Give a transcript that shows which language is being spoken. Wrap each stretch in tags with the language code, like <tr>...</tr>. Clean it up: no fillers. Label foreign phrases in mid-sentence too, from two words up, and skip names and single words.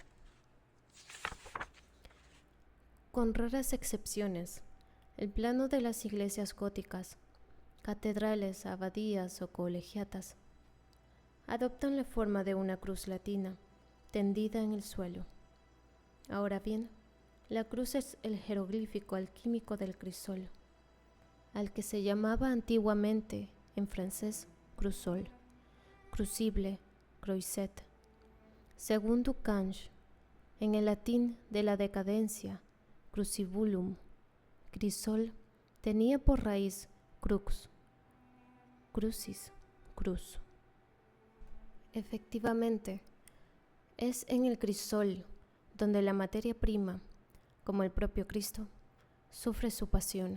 <es>Con raras excepciones, el plano de las iglesias góticas, catedrales, abadías o colegiatas, adoptan la forma de una cruz latina tendida en el suelo. Ahora bien, la cruz es el jeroglífico alquímico del crisol, al que se llamaba antiguamente en francés crusol, crucible, croisset. Según Ducange, en el latín de la decadencia, crucibulum, crisol tenía por raíz</es> <la>crux, crucis,</la> <es>cruz. Efectivamente, es en el crisol donde la materia prima, como el propio Cristo, sufre su pasión.</es>